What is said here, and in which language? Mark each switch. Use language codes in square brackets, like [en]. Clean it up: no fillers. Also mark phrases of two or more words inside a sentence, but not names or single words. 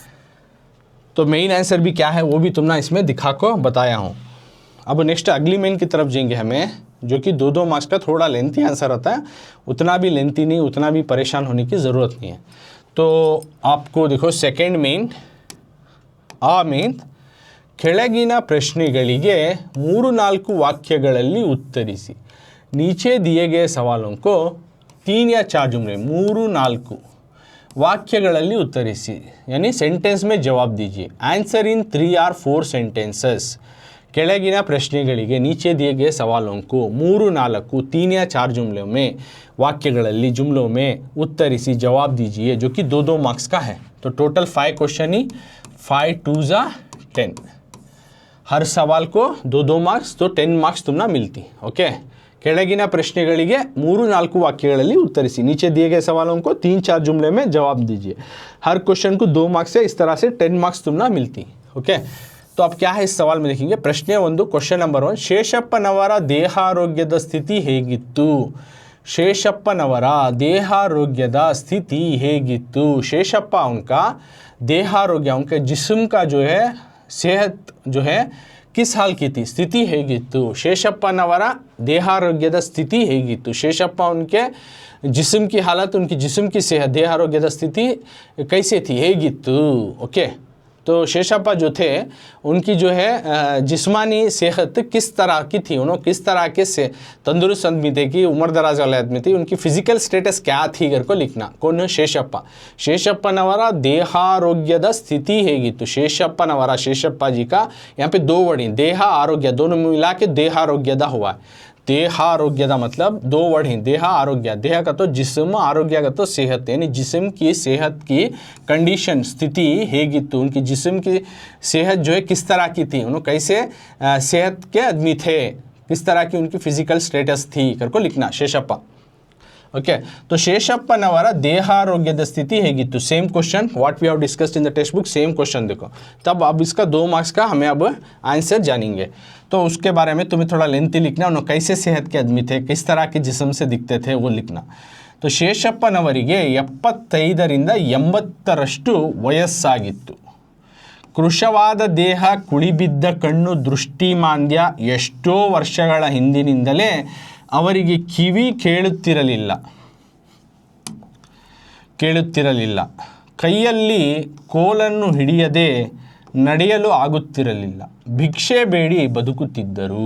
[hi] तो [en] main answer [hi] भी क्या है वो भी तुम ना इसमें दिखा को बताया हूँ। अब नेक्स्ट अगली मेन की तरफ जाएंगे हमें, जो कि 2 मार्क्स का थोड़ा [en] lengthy answer [hi] होता है, उतना भी लेंथी नहीं, उतना भी परेशान होने की ज़रूरत नहीं है। तो आपको देखो [en] second main main [kn] ಕೆಳಗಿನ ಪ್ರಶ್ನೆಗಳಿಗೆ 3-4 ವಾಕ್ಯಗಳಲ್ಲಿ ಉತ್ತರಿಸಿ। [hi] नीचे दिए गए सवालों को 3 या 4 जुमले 3-4 [kn] ವಾಕ್ಯಗಳಲ್ಲಿ ಉತ್ತರಿಸಿ, [hi] यानी सेंटेंस में जवाब दीजिए। [en] answer in 3 or 4 sentences. [kn] ಕೆಳಗಿನ ಪ್ರಶ್ನೆಗಳಿಗೆ [hi] नीचे दिए गए सवालों को 3-4 3 या 4 जुमलों में वाक्यಗಳಲ್ಲಿ जुमलों में उत्तरिसी जवाब दीजिए, जो कि 2-2 मार्क्स का है। तो टोटल 5 क्वेश्चन ही, 5 2 10, हर सवाल को 2-2 मार्क्स, तो 10 मार्क्स तुमना मिलती। ओके, ಕೆಳಗಿನ ಪ್ರಶ್ನೆಗಳಿಗೆ 3-4 [kn] ವಾಕ್ಯಗಳಲ್ಲಿ ಉತ್ತರಿಸಿ, [hi] नीचे दिए गए सवालों को 3-4 जुमले में जवाब दीजिए। हर क्वेश्चन को 2 मार्क्स है, इस तरह से 10 मार्क्स तुमना मिलती। ओके, तो अब क्या है इस सवाल में देखेंगे। प्रश्न 1, [en] question number [hi] 1, [kn] ಶೇಷಪ್ಪನವರ ದೇಹಾರೋಗ್ಯದ ಸ್ಥಿತಿ ಹೇಗಿತ್ತು? ಶೇಷಪ್ಪನವರ ದೇಹಾರೋಗ್ಯದ ಸ್ಥಿತಿ ಹೇಗಿತ್ತು? [hi] ಶೇಷಪ್ಪ उनका देहारोग्य, उनके जिस्म का जो है सेहत जो है किस हाल की थी? [kn] स्थिति ಹೇಗಿತ್ತು? ಶೇಷಪ್ಪನವರ ದೇಹಾರೋಗ್ಯದ ಸ್ಥಿತಿ ಹೇಗಿತ್ತು? [hi] ಶೇಷಪ್ಪ उनके जिस्म की हालत, उनकी जिस्म की सेहत, [kn] ದೇಹಾರೋಗ್ಯದ ಸ್ಥಿತಿ [hi] कैसे थी? [kn] ಹೇಗಿತ್ತು? [hi] ओके, तो शेषप्पा जो थे उनकी जो है जिस्मानी सेहत किस तरह की थी? उन्होंने किस तरह के से तंदुरुस्त आदमी थे कि उम्र दराज वाले आदमी थे, उनकी [en] physical status [hi] क्या थी घर को लिखना। कौन है? [kn] शेषप्पा। ಶೇಷಪ್ಪನವರ ದೇಹಾರೋಗ್ಯದ ಸ್ಥಿತಿ ಹೇಗಿತ್ತು? [hi] शेषप्पनवರ, शेषप्पा जी का यहाँ पे 2 वर्ड, देहा आरोग्य, दोनों मिला के देहारोग्यदा हुआ है। ದೇಹಾರೋಗ್ಯದ मतलब दो वर्ड हैं, देहा आरोग्य, देह का तो जिस्म, आरोग्य का तो सेहत, यानी जिस्म की सेहत की कंडीशन [kn] ಸ್ಥಿತಿ ಹೇಗಿತ್ತು, [hi] उनकी जिस्म की सेहत जो है किस तरह की थी, उन्होंने कैसे सेहत के आदमी थे, किस तरह की उनकी [en] physical status [hi] थी करको लिखना शेषप्पा। [kn] ओके तो ಶೇಷಪ್ಪನವರ ದೇಹಾರೋಗ್ಯದ ಸ್ಥಿತಿ ಹೇಗಿತ್ತು, [en] same question what we have discussed in the text book, same question देखो। [hi] तब अब इसका 2 मार्क्स का हमें अब आंसर जानेंगे, तो उसके बारे में तुम्हें थोड़ा लेंथी लिखना, उन्होंने कैसे सेहत के आदमी थे, किस तरह के जिस्म से दिखते थे वो लिखना। [kn] तो ಶೇಷಪ್ಪನವರಿಗೆ 75ರಿಂದ 80ರಷ್ಟು ವಯಸ್ಸಾಗಿತ್ತು। ಕೃಶವಾದ ದೇಹ, ಕುಳಿಬಿದ್ದ ಕಣ್ಣು, ದೃಷ್ಟಿಮಾಂದ್ಯ, ಎಷ್ಟೋ ವರ್ಷಗಳ ಹಿಂದಿನಿಂದಲೇ ಅವರಿಗೆ ಕಿವಿ ಕೇಳುತ್ತಿರಲಿಲ್ಲ, ಕೈಯಲ್ಲಿ ಕೋಲನ್ನು ಹಿಡಿಯದೆ ನಡೆಯಲು ಆಗುತ್ತಿರಲಿಲ್ಲ, ಭಿಕ್ಷೆ ಬೇಡಿ ಬದುಕುತ್ತಿದ್ದರು।